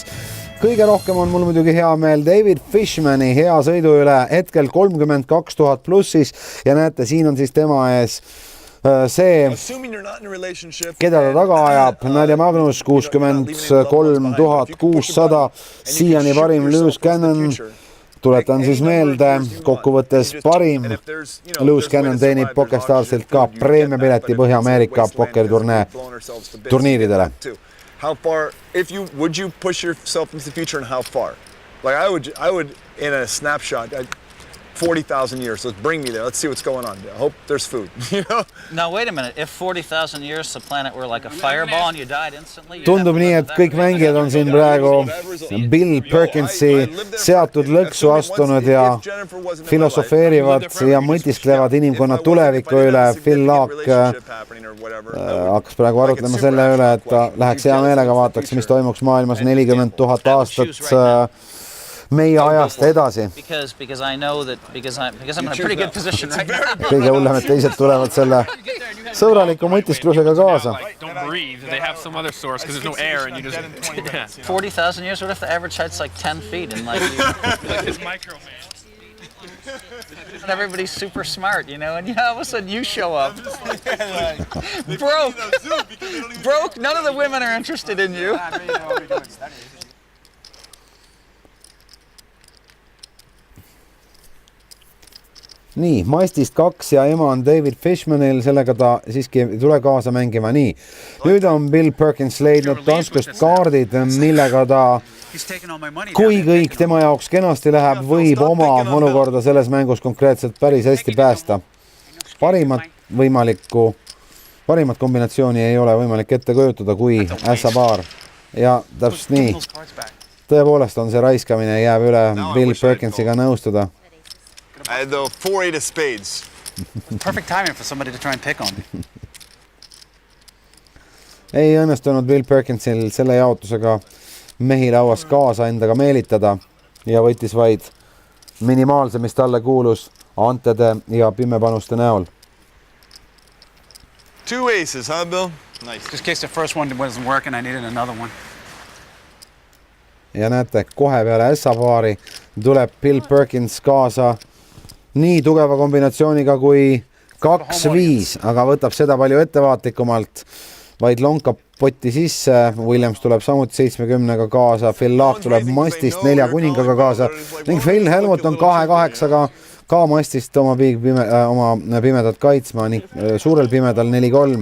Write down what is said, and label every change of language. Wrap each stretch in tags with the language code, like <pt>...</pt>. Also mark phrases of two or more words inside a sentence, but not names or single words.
<et>Kõige rohkem on mul muidugi hea meel David Fishmani hea sõidu üle, hetkel $32,000 plussis ja näete, siin on siis tema ees see, keda ta taga ajab, Nadia Magnus $63,600, siiani parim Lewis Cannon, tuletan siis meelde, kokkuvõttes parim Lewis Cannon teenib PokerStarsilt ka preemiapileti Põhja-Ameerika pokerturniiridele.</et> <en>How far, would you push yourself into the future and how far? Like I would in a snapshot, 40,000 years. Let's bring me there. Let's see what's going on. I hope there's food. You know? Now wait a minute. If 40,000 years the planet were like a fireball and you died instantly.</en> <et>Tundub nii, et kõik mängijad on siin praegu Bill Perkinsi seatud lõksu astunud ja filosofeerivad ja mõtisklevad inimkonna tuleviku üle. Phil Laak hakkas praegu arutlema selle üle, et ta läheks hea meelega vaataks, mis toimuks maailmas 40,000 aastat meie ajast edasi.</et> <en>Because I know that because I'm in a pretty good position right now.</en> <et>Kõige hullem, et teised tulevad selle sõbraliku mõtisklusega kaasa.</et> <en>Don't breathe. They have some other source because there's no air and you just 40,000 years. What if the average height's like 10 feet and like his micro man. And everybody's super smart, you know, and all of a sudden you show up. Broke. None of the women are interested in you.</en> <et>Nii, maistist 2 ja ema on David Fishmanil, sellega ta siiski ei tule kaasa mängima. Nii, nüüd on Bill Perkins leidnud taskust kaardid, millega ta, kui kõik tema jaoks kenasti läheb, võib oma olukorda selles mängus konkreetselt päris hästi päästa. Parimat kombinatsiooni ei ole võimalik ette kujutada kui ässapaar. Ja täpselt nii, tõepoolest on see raiskamine, jääb üle Bill Perkinsiga nõustuda.</et> <en>I had the 4-8 of spades. Perfect timing for somebody to try and pick on me.</en> <et>Ei õnnestunud Bill Perkinsil selle jaotusega mehi lauas kaasa endaga meelitada ja võttis vaid minimaalse, mis talle kuulus antede ja pimepanuste näol.</et> <en>2 aces, huh, Bill? Nice. Just in case the first one wasn't working, I needed another one.</en> <et>Ja näete, kohe peale ässapaari tuleb Bill Perkins kaasa nii tugeva kombinatsiooniga kui 2-5, aga võtab seda palju ettevaatlikumalt, vaid lonkab potti sisse. Williams tuleb samuti 70-ga kaasa, Phil Laak tuleb mastist 4 kuningaga kaasa ning Phil Helmut on 2-8-ga ka mastist oma pimedat kaitsma ning suurel pimedal 4-3.</et>